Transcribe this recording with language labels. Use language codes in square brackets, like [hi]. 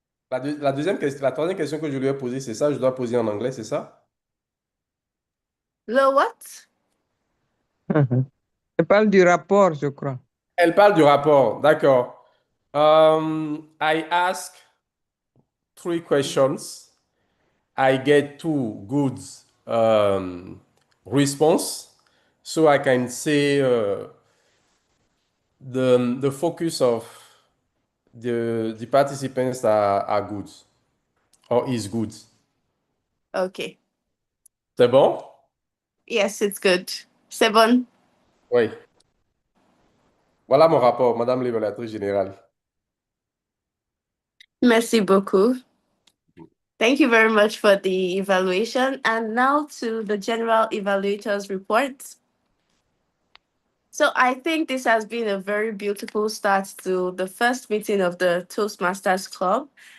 [fr] La deuxième question, la troisième question que je lui ai posée, c'est ça? Je dois poser en anglais, c'est ça? Le [en] what? [fr] Je parle du rapport, je crois. Elle parle du rapport, d'accord. [en] I ask 3 questions. I get 2 good response, so I can say the focus of the participants are good or is good. Okay. [fr] C'est bon? [en] Yes, it's good. [fr] C'est bon. Oui. Voilà mon rapport, Madame l'évaluatrice générale. Merci beaucoup. [en] Thank you very much for the evaluation. And now to the general evaluators report. So I think this has been a very beautiful start to the first meeting of the Toastmasters Club.